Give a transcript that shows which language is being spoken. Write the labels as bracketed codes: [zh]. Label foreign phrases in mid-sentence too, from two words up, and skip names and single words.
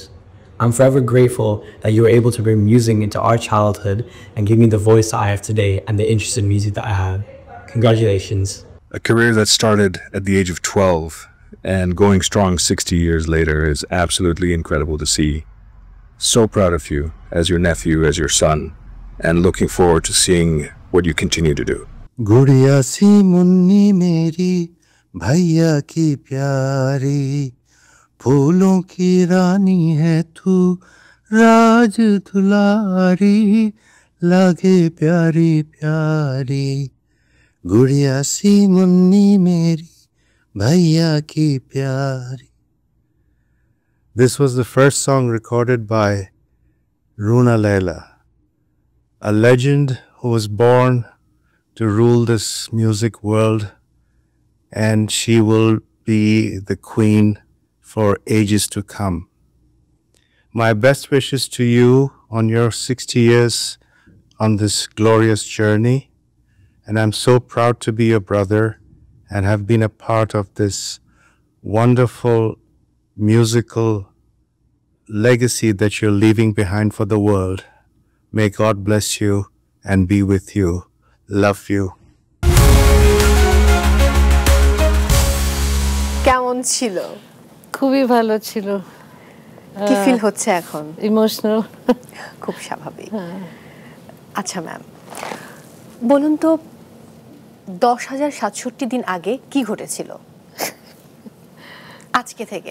[en] I'm forever grateful that you were able to bring music into our childhood and give me the voice that I have today and the interest in music that I have. Congratulations. A career that started at the age of 12 and going strong 60 years later is absolutely incredible to see. So proud of you as your nephew, as your son, and looking forward to seeing what you continue to do. [hi] गुड़िया सी मुन्नी मेरी भैया की प्यारी फूलों की रानी है तू राज दुलारी लागे प्यारी प्यारी गुड़िया सी मुन्नी मेरी भैया की प्यारी. [en] This was the first song recorded by Runa Laila, a legend who was born to rule this music world, and she will be the queen for ages to come. My best wishes to you on your 60 years on this glorious journey, and I'm so proud to be your brother and have been a part of this wonderful musical legacy that you're leaving behind for the world. May God bless you and be with you. Love you. [bn] কেমন ছিল? খুবই ভালো ছিল। কি ফিল হচ্ছে এখন? ইমোশনাল। খুব স্বাভাবিক। আচ্ছা ম্যাম, বলুন তো 10,067 দিন আগে কি ঘটেছিল আজকে থেকে?